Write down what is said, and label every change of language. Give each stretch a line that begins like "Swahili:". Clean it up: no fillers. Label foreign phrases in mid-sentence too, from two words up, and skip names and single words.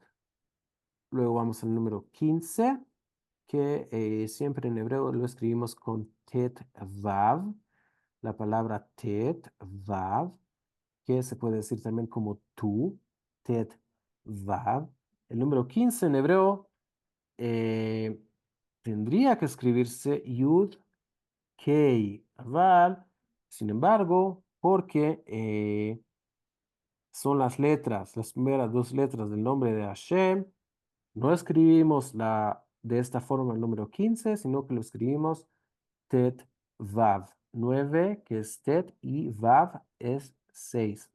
Spanish: Luego vamos al número 15 que siempre en hebreo lo escribimos con tet vav, la palabra tet vav, que se puede decir también como tú, tet vav. El número 15 en hebreo eh, tendría que escribirse yud kei vav, sin embargo, porque son las primeras dos letras del nombre de Hashem. No escribimos de esta forma el número 15 sino que lo escribimos Tet Vav. 9 que es Tet, y Vav es 6.